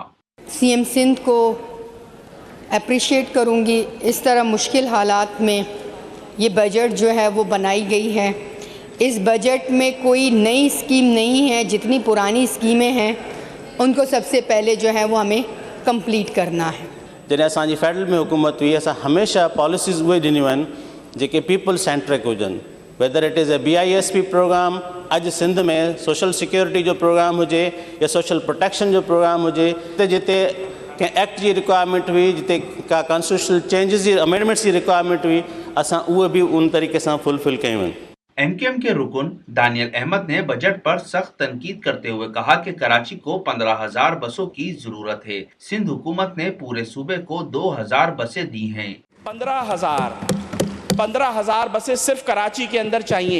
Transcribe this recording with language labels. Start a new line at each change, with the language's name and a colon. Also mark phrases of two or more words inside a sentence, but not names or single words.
Urdu: سی ایم سندھ کو اپریشیٹ کروں گی، اس طرح مشکل حالات میں یہ بجٹ جو ہے وہ بنائی گئی ہے۔ اس بجٹ میں کوئی نئی اسکیم نہیں ہے، جتنی پرانی اسکیمیں ہیں ان کو سب سے پہلے جو ہے وہ ہمیں کمپلیٹ کرنا ہے۔
Sindhi: جڏहिं असांजी फेडरल में हुकूमत हुई असां हमेशह पॉलिसीज़ उहे ॾिनियूं आहिनि जेके
English: people centric
Sindhi: हुजनि,
English: whether it is a BISP program,
Sindhi: अॼु सिंध में
English: social security
Sindhi: जो प्रोग्राम हुजे या
English: social protection
Sindhi: जो प्रोग्राम हुजे, जिते कंहिं एक्ट जी रिक्वायरमेंट हुई, जिते का
English: constitutional changes
Sindhi: जी अमेंडमेंट्स जी रिक्वायरमेंट हुई, असां उहे बि उन तरीक़े सां फुलफिल कयूं आहिनि।
Urdu: MKM کے رکن دانیال احمد نے بجٹ پر سخت تنقید کرتے ہوئے کہا کہ کراچی کو 15,000 بسوں کی ضرورت ہے. سندھ حکومت نے پورے صوبے کو 2,000 بسیں دی ہیں. 15,000 بسیں صرف کراچی کے اندر چاہئیں.